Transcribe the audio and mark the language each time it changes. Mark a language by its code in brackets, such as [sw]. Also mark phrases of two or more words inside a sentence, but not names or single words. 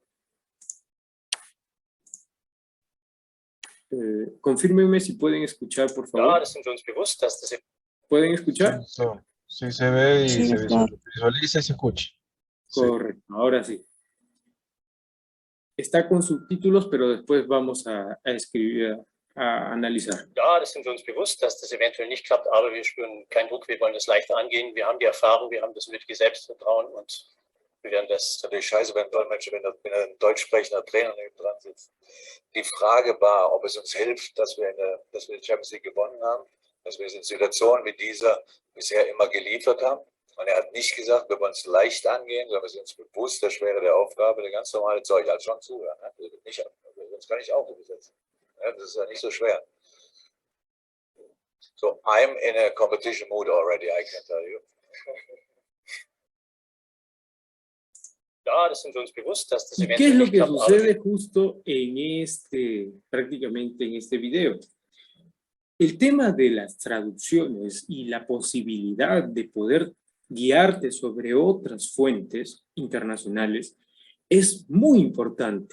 [es] Confírmenme si pueden escuchar, por favor. ¿Pueden escuchar? Sí, se ve y Sí, se está. visualiza y se escucha. Sí. Correcto, ahora sí. Está con subtítulos, pero después vamos a a analizar. [de] Ja, das sind wir uns bewusst, dass das eventuell nicht klappt, aber wir spüren keinen Druck, wir wollen das leicht angehen, wir haben die Erfahrung, wir haben das nötige Selbstvertrauen und wir werden das... Das ist natürlich scheiße beim Dolmetscher, wenn ein deutsch sprechender Trainer neben dran sitzt. Die Frage war, ob es uns hilft, dass wir die Champions League gewonnen haben, dass wir in Situationen wie dieser bisher immer geliefert haben. Und er hat nicht gesagt, wir wollen es leicht angehen, sondern wir sind uns bewusst der Schwere der Aufgabe, der ganz normale Zeug, also schon zuhören. Ne? Sonst kann ich auch übersetzen. Ja, das ist ja nicht so schwer. [en] So, I'm in a competition mood already, I can tell you. [de] Ja, das sind wir uns bewusst, dass das [es] ¿Y qué es [de] eventuell [es] lo [de] nicht [es] que [de] klappt, aber [es] sucede justo prácticamente en este video? El tema de las traducciones y la posibilidad de poder guiarte sobre otras fuentes internacionales es muy importante.